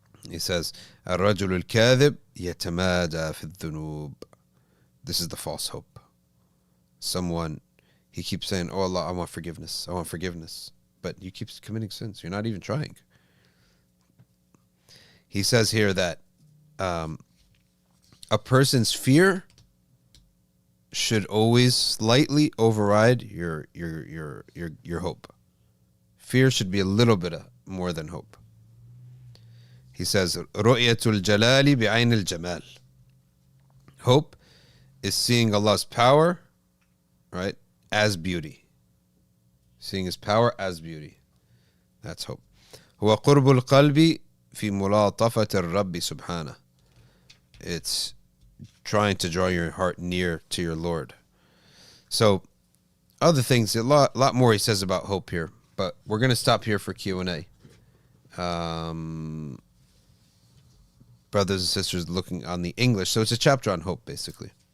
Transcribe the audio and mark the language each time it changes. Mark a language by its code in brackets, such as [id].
[en] He says [ar] الرجل الكاذب يتمادى في الذنوب. [en] This is the false hope. Someone, he keeps saying, oh Allah, I want forgiveness. I want forgiveness. But you keep committing sins. You're not even trying. He says here that a person's fear should always slightly override your hope. Fear should be a little bit more than hope. He says, [ar] رؤية الجلال بعين الجمال. [en] Hope is seeing Allah's power, right, as beauty. Seeing His power as beauty. That's hope. [ar] هو قرب القلب في ملاطفة الرب سبحانه. [en] It's trying to draw your heart near to your Lord. So, other things, a lot more he says about hope here, but we're going to stop here for Q&A. Brothers and sisters looking on the English. So it's a chapter on hope, basically.